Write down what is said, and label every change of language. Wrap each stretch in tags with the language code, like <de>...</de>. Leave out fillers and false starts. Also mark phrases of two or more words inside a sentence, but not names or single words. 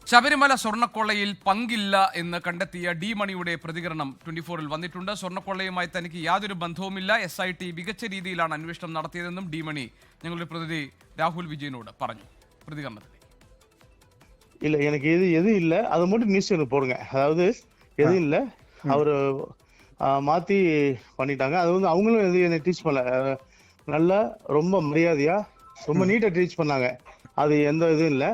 <ml>ശബരിമല സ്വർണ്ണക്കൊള്ളയിൽ പങ്കില്ല എന്ന് കണ്ടെത്തിയ ഡി മണിയുടെ പ്രതികരണം 24-ൽ വന്നിട്ടുണ്ട്. സ്വർണ്ണക്കൊള്ളയുമായി തനിക്ക് യാതൊരു ബന്ധവുമില്ല. SIT മികച്ച രീതിയിലാണ് അന്വേഷണം നടത്തിയതെന്നും ഡി മണി ഞങ്ങളുടെ പ്രതിനിധി രാഹുൽ വിജയനോട് പറഞ്ഞു. പ്രതികരണത്തിലേക്ക്</ml> <ta>இல்ல எனக்கு எது இல்ல அது மட்டும் நியூஸ் எனக்கு போடுங்க. அதாவது எது இல்ல அவரு மாத்தி பண்ணிட்டாங்க. அது வந்து அவங்களும் எது என்னை டீச் பண்ணல. நல்லா ரொம்ப மரியாதையா ரொம்ப நீட்டா டீச் பண்ணாங்க. அது எந்த இதுவும் இல்ல.</ta>